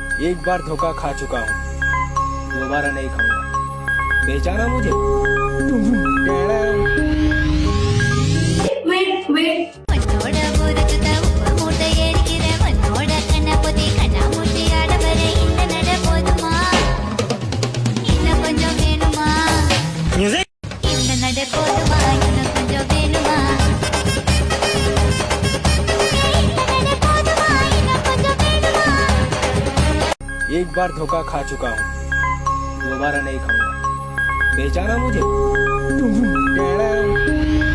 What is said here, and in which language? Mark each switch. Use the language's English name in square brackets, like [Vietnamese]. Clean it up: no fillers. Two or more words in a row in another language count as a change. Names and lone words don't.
[Hindi] एक बार धोखा खा चुका हूँ, दोबारा नहीं खाऊंगा। बेचाना मुझे। [Tamil] மண்ணோட ஊருக்கு உப்பு மூட்டை ஏறிக்கிற மண்ணோட கண்ணாபுத்தி கண்ணாமூச்சி ஆடவர இந்த நட போதுமா இன்னும் கொஞ்சம் வேணுமா இந்த நட போதுமா இன்னும் கொஞ்சம் வேணுமா இந்த நட போதுமா இன்னும் கொஞ்சம் வேணுமா [Hindi] एक बार धोखा खा चुका हूँ, दोबारा नहीं खाऊंगा। बेचाना मुझे।